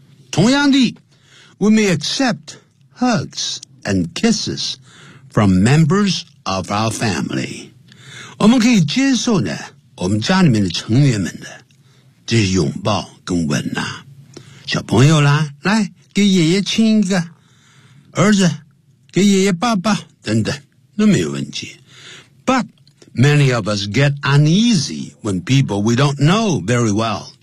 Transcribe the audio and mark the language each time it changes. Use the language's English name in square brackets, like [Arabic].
[Chinese] 同样的 [English] ，we may accept hugs and kisses from members of our family。 [Chinese] 我们可以接受呢，我们家里面的成员们的这些拥抱跟吻呐、啊。小朋友啦，来给爷爷亲一个，儿子给爷爷抱抱，等等，都没有问题。 [English] But many of us get uneasy when people we don't know very well.